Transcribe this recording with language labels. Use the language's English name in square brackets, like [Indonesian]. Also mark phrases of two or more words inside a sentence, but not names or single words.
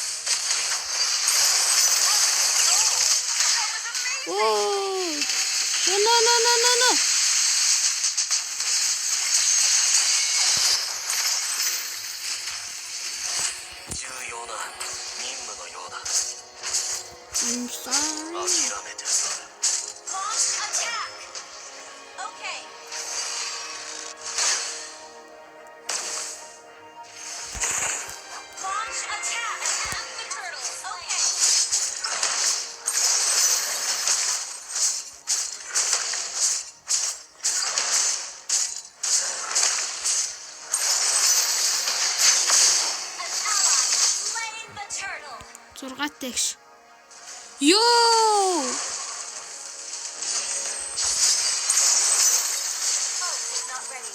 [English] Оо! No. [Japanese] 重要な任務のようだ。 Insan. 諦めてさ。 [English] Launch attack. Okay. Launch attack. Attack the turtles. Okay. An ally slain the turtle. [Mongolian] 6 тэгш. Ёо! [English] Ult is not ready.